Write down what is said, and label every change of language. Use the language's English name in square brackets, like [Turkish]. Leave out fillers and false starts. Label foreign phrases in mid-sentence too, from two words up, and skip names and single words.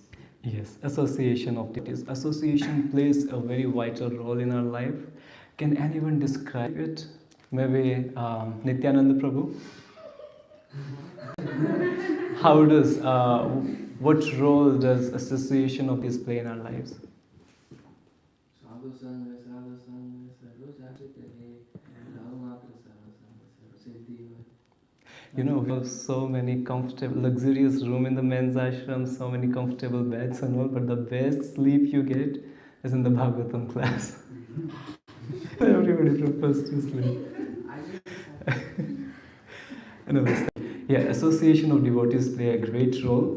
[English] Yes, association of devotees. Association plays a very vital role in our life. Can anyone describe it? Maybe Nityananda Prabhu? How does, what role does association of these play in our lives? [Sanskrit] Sadhu Sangha, Sadhu Sangha, Sadhu Sangha, Dhamma Sadhu Sangha, Siddhi. [English] You know, we have so many comfortable, luxurious room in the men's ashram, so many comfortable beds and all, but the best sleep you get is in the Bhagavatam class. Everybody prefers to sleep. Anyways, yeah, association of devotees play a great role.